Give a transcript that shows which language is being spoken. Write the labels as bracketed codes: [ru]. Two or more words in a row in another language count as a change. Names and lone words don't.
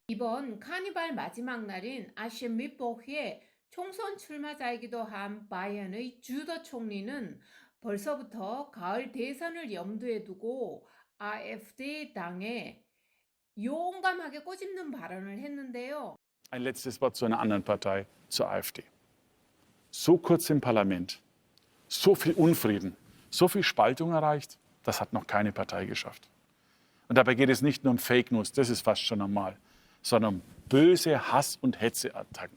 [ko] 이번 카니발 마지막 날인 아셴미뽀흐의 총선 출마자이기도 한 바이엔의 주더 총리는 벌써부터 가을 대선을 염두에 두고 AfD 당에 용감하게 꼬집는 발언을 했는데요. [de] Ein letztes Wort zu einer anderen Partei, zur AfD. So kurz im Parlament, so viel Unfrieden, so viel Spaltung erreicht, das hat noch keine Partei geschafft. Und dabei geht es nicht nur um Fake News, das ist fast schon normal, sondern um böse Hass- und Hetzeattacken.